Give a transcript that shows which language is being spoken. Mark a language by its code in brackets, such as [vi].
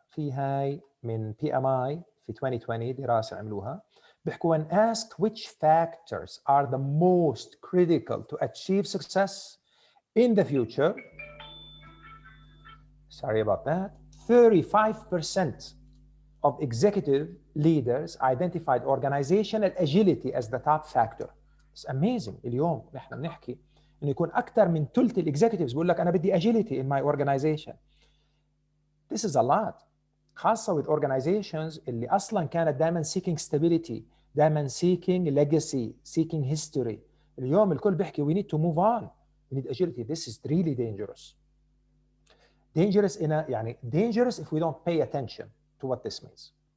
[ar] في هاي من PMI في 2020 دراسة عملوها بيحكوا [en] when asked which factors are the most critical to achieve success in the future. Sorry about that. 35% of executive leaders identified organizational agility as the top factor. It's amazing. [ar] اليوم نحن بنحكي انه يكون اكثر من ثلث الاكزيكتيفز بيقول لك انا بدي [en] agility in my organization. This is a lot. خاصة with organizations [ar] اللي اصلا كانت دائما [en] seeking stability, دائما seeking legacy, seeking history. [ar] اليوم الكل بيحكي [en] we need to move on. We need agility. This is really dangerous. Dangerous in a يعني dangerous if we don't pay attention to what this means.